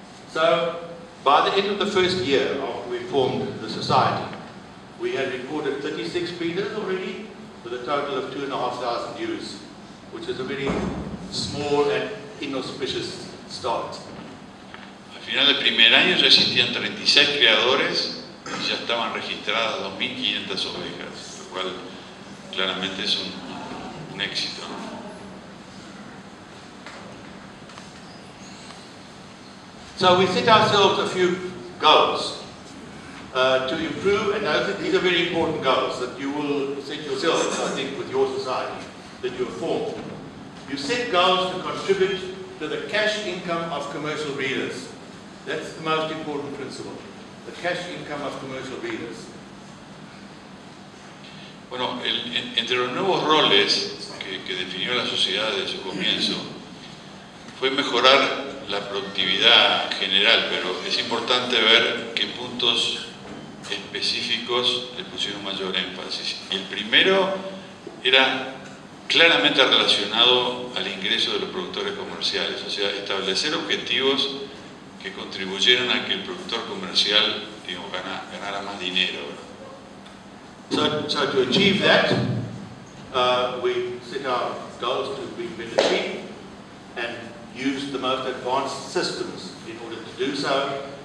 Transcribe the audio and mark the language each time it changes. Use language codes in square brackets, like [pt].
[en] So, by the end of the first year after we formed the society, we had recorded 36 breeders already, with a total of 2,500 ewes, which is a very small and inauspicious start. [es] A final del primer año ya existían 36 criadores y ya estaban registradas 2.500 ovejas, lo cual claramente es un éxito, ¿no? [en] So we set ourselves a few goals to improve, and these are very important goals that you will set yourselves, I think, with your society that you have formed. You set goals to contribute to the cash income of commercial breeders. That's the most important principle, the cash income of commercial breeders. [es] Bueno, entre los nuevos roles que definió la sociedad desde su comienzo fue mejorar la productividad general, pero es importante ver qué puntos específicos le pusieron mayor énfasis. El primero era claramente relacionado al ingreso de los productores comerciales, o sea, establecer objetivos que contribuyeran a que el productor comercial, digamos, ganara más dinero, ¿verdad? [en] So to achieve that, we set our goals to be better sheep and use the most advanced systems in order to do so.